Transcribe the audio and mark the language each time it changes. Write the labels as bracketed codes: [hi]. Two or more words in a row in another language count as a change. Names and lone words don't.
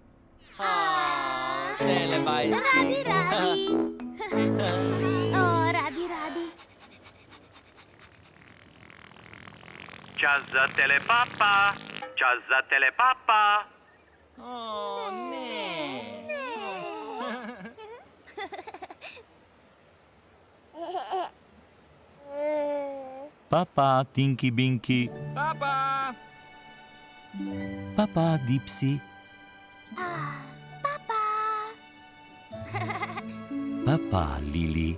[sl] Telebajski. Radi. Čas za telepapa. Čas za telepapa. Ne. Papa, Tinky Binky. Papa. Papa, Dipsy. Papa, Lili.